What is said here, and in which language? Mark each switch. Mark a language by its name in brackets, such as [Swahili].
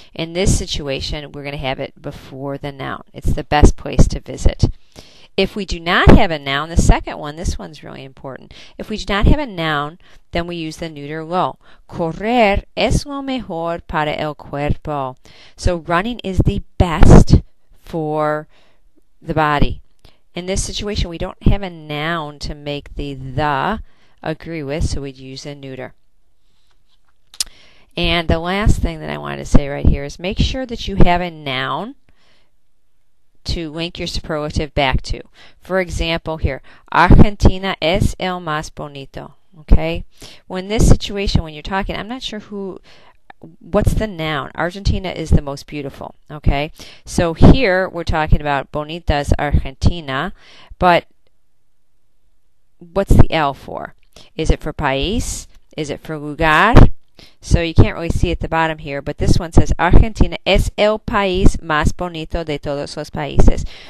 [English] In this situation, we're going to have it before the noun. It's the best place to visit. If we do not have a noun, the second one, this one's really important. If we do not have a noun, then we use the neuter lo. [Spanish] Correr es lo mejor para el cuerpo. [English] So running is the best for the body. In this situation, we don't have a noun to make the agree with, so we'd use a neuter. And the last thing that I wanted to say right here is make sure that you have a noun to link your superlative back to. For example here, [Spanish] Argentina es el más bonito. [English] Okay? Well, in this situation, when you're talking, I'm not sure what's the noun? Argentina is the most beautiful. Okay? So here we're talking about [Spanish] bonita es Argentina, [English] but what's the L for? Is it for país? Is it for lugar? So you can't really see at the bottom here, but this one says [Spanish] Argentina es el país más bonito de todos los países.